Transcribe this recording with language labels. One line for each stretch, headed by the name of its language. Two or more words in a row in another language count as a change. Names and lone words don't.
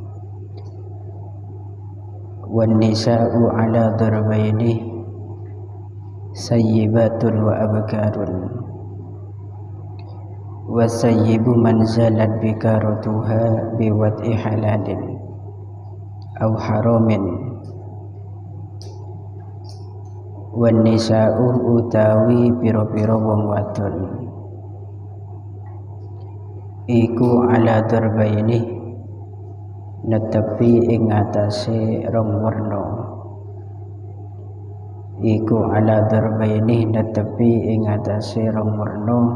Arabic: والنساء على ضربين ثيبات وأبكار. والثيب من زالت بكارتها بوطء حلال أو حرام. والنساء
Javanese: utawi pira-pira wong wadon iku
Arabic: على ضربين
Javanese: netepi ing atase rong werna. Iku
Arabic: على ضربين
Javanese: netepi ing atase rong werna.